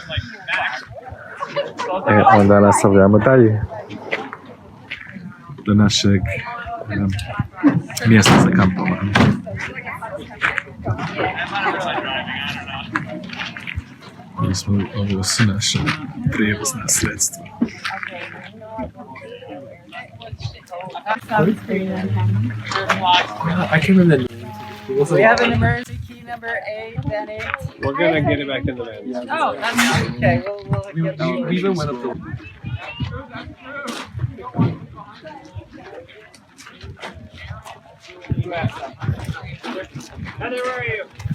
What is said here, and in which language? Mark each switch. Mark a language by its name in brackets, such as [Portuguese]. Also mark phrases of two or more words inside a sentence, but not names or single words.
[Bosnian] Onda nastavljamo dalje do našeg mjesta za kampovanje. Ovo su naše prijevozna sredstva. [English] I can't remember the name. We have an emergency key number 8, then 8. We're gonna get it back in the van. Oh, that's okay. We even went up to. Heather, where are you?